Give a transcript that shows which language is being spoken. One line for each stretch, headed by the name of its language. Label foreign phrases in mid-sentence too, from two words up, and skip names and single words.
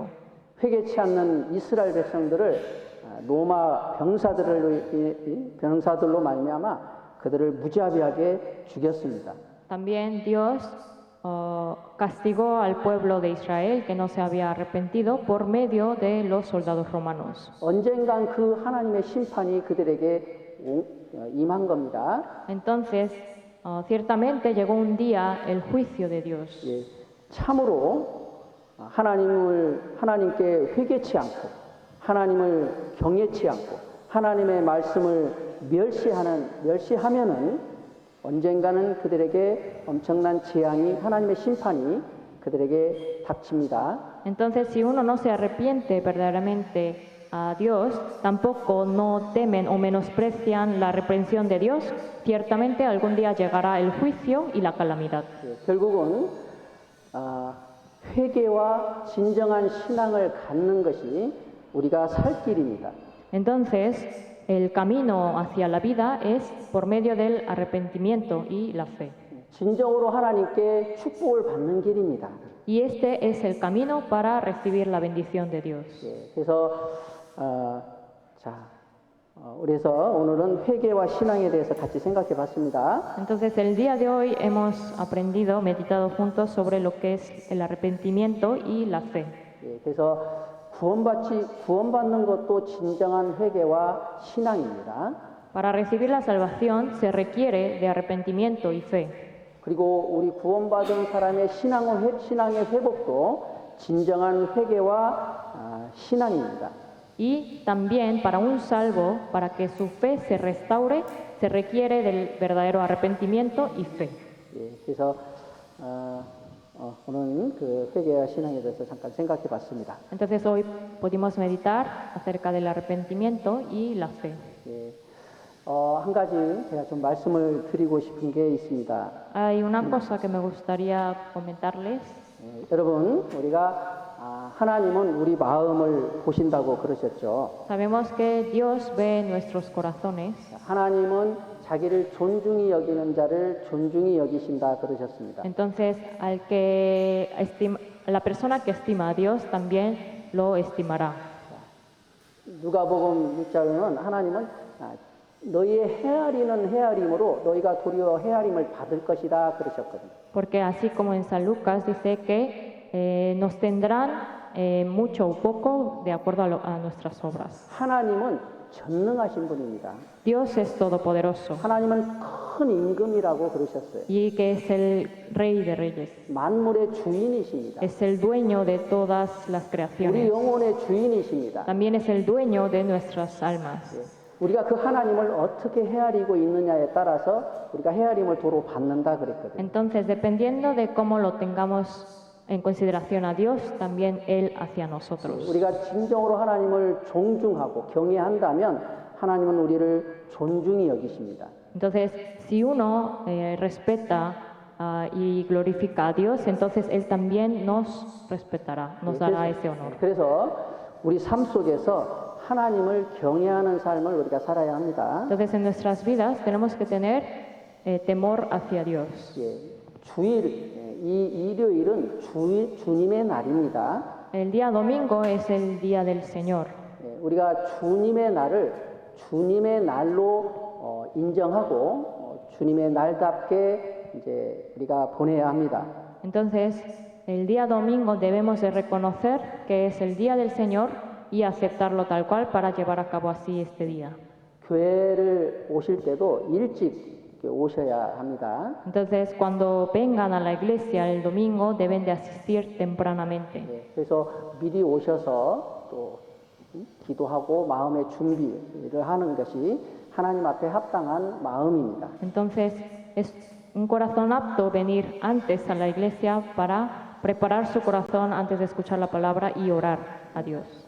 Korean: 회개치 않는 이스라엘 백성들을 로마 병사들로 말미암아 그들을 무자비하게 죽였습니다.
Spanish: También Dios castigó al pueblo de Israel que no se había arrepentido por medio de los soldados romanos.
Korean: 언젠간 그 하나님의 심판이 그들에게 임한 겁니다.
Spanish: Entonces, ciertamente llegó un día el juicio de Dios.
Korean: 참으로 하나님께 회개치 않고 하나님을 경외치 않고 하나님의 말씀을 멸시하면은 언젠가는 그들에게 엄청난 재앙이 하나님의 심판이 그들에게 닥칩니다.
Spanish: Entonces, si uno no se arrepiente verdaderamente a Dios, tampoco no temen o menosprecian la reprensión de Dios, ciertamente algún día llegará el juicio y la calamidad.
Korean: 결국은 회개와 진정한 신앙을 갖는 것이 우리가 살 길입니다.
Spanish: Entonces, el camino hacia la vida es por medio del arrepentimiento y la fe.
Korean: 진정으로 하나님께 축복을 받는 길입니다.
Spanish: Y este es el camino para recibir la bendición de Dios.
Korean: 그래서 그래서 오늘은 회개와 신앙에 대해서 같이 생각해 봤습니다.
Spanish: Entonces, el día de hoy hemos aprendido, meditado juntos sobre lo que es el arrepentimiento y la fe.
Korean: 그래서 구원받는 것도 진정한 회개와 신앙입니다.
Spanish: Para recibir la salvación se requiere de arrepentimiento y fe.
Korean: 그리고 우리 구원받은 사람의 신앙의 회복도 진정한 회개와 신앙입니다.
Spanish: Y también para un salvo, para que su fe se restaure, se requiere del verdadero arrepentimiento y fe.
Korean: 그래서 오늘 그 회개와 신앙에 대해서 잠깐 생각해 봤습니다.
Spanish: Entonces hoy pudimos meditar acerca del arrepentimiento y la fe.
Korean: 한 가지 제가 좀 말씀을 드리고 싶은 게 있습니다.
Spanish: Hay una cosa que me gustaría comentarles.
Korean: 여러분, 우리가 하나님은 우리 마음을 보신다고 그러셨죠.
Spanish: Sabemos que Dios ve nuestros corazones.
Korean: 하나님은 자기를 존중히 여기는 자를 존중히 여기신다 그러셨습니다.
Spanish: Entonces, la persona que estima a Dios también lo estimará.
Korean: 누가복음 6장에는 하나님은 너희의 헤아리는 헤아림으로 너희가 도리어 헤아림을 받을 것이다 그러셨거든요.
Spanish: Porque así como en San Lucas dice que nos tendrán mucho o poco de acuerdo a nuestras obras.
Korean: 하나님은 전능하신 분입니다.
Spanish: Dios es todopoderoso.
Korean: 하나님은 큰 임금이라고 그러셨어요.
Spanish: Y que es el Rey de Reyes.
Korean: 만물의 주인이십니다.
Spanish: Es el dueño de todas las
Korean: 우리
Spanish: creaciones.
Korean: 영혼의 주인이십니다.
Spanish: También es el dueño de nuestras almas.
Korean: 우리가 그 하나님을 어떻게 헤아리고 있느냐에 따라서 우리가 헤아림을 도로 받는다 그랬거든요.
Spanish: Entonces, dependiendo de cómo lo tengamos en consideración a Dios, también Él hacia nosotros.
Korean: 우리가 진정으로 하나님을 존중하고 경외한다면 하나님은 우리를 존중히 여기십니다.
Spanish: Entonces, si uno respeta y glorifica a Dios, entonces Él también nos respetará, nos dará ese honor.
Korean: 그래서 우리 삶 속에서 하나님을 경외하는 삶을 우리가 살아야 합니다.
Spanish: Entonces, en nuestras vidas tenemos que tener temor hacia Dios.
Korean: 이 일요일은 주님의 날입니다.
Spanish: El día domingo es el día del Señor.
Korean: 우리가 주님의 날을 주님의 날로 인정하고 주님의 날답게 이제 우리가 보내야 합니다.
Spanish: Entonces, el día domingo debemos de reconocer que es el día del Señor y aceptarlo tal cual para llevar a cabo así este día.
Korean: 교회를 오실 때도 일찍 일찍 오셔야 합니다.
Spanish: Entonces, cuando vengan a la iglesia el domingo, deben de asistir tempranamente.
Korean: 예, 그래서 미리 오셔서 또 기도하고 마음의 준비를 하는 것이 하나님 앞에 합당한 마음입니다.
Spanish: Entonces, es un corazón apto venir antes a la iglesia para preparar su corazón antes de escuchar la palabra y orar a Dios.